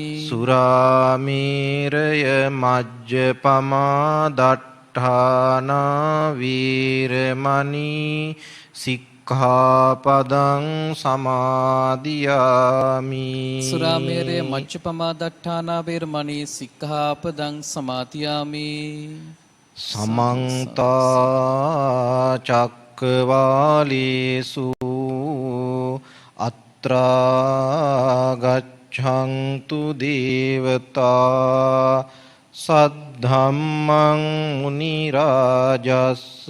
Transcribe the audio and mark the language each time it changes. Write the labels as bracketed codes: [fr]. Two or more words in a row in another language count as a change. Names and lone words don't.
[pi] සුරාමේරය මජ්ජපමා දට්ඨාන වේරමණී සික්ඛාපදං සමාදියාමි සුරාමේරය මච්චපමා දට්ඨාන වේරමණී සික්ඛාපදං සමාදියාමි සමන්ත චක්කවාලේසු අත්‍රා ගච්ඡන්තු දේවතා සද්ධම්මං මුනි රාජස්